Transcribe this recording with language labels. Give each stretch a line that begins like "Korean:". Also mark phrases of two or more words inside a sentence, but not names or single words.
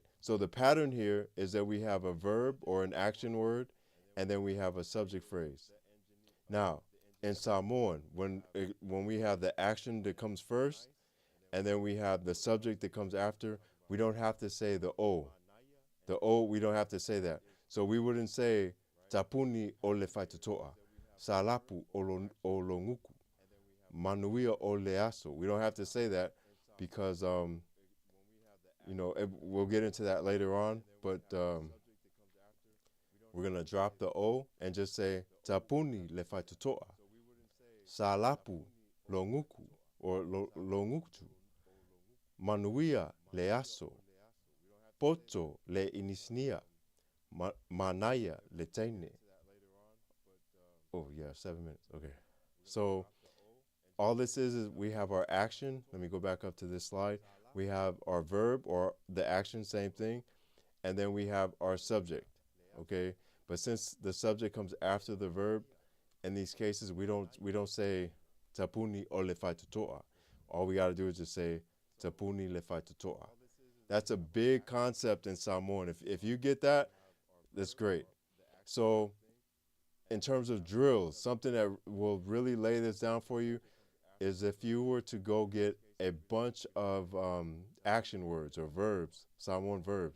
English: So the pattern here is that we have a verb or an action word, and then we have a subject phrase. Now, in Samoan, when we have the action that comes first, and then we have the subject that comes after, we don't have to say the o. The o, we don't have to say that. So we wouldn't say
Samoan: tapuni ole faitutoa, salapu olonguku, manuia oleaso.
English: We don't have to say that because we'll get into that later on, but we're gonna drop the o and just say
Samoan: tapuni le faitutoa, salapu longuku
English: or
Samoan: longuktu, manuia leaso, poto le inisnia, manaya le teine.
English: Oh yeah, 7 minutes. Okay. So all this is we have our action. Let me go back up to this slide. We have our verb or the action, same thing. And then we have our subject. Okay. But since the subject comes after the verb, in these cases we don't say
Samoan: tapuni o le faitutoa.
English: All we gotta do is just say
Samoan: tapuni le faitutoa.
English: That's a big concept in Samoan. If you get that, that's great. So in terms of drills, something that will really lay this down for you is if you were to go get a bunch of action words or verbs, Samoan verbs.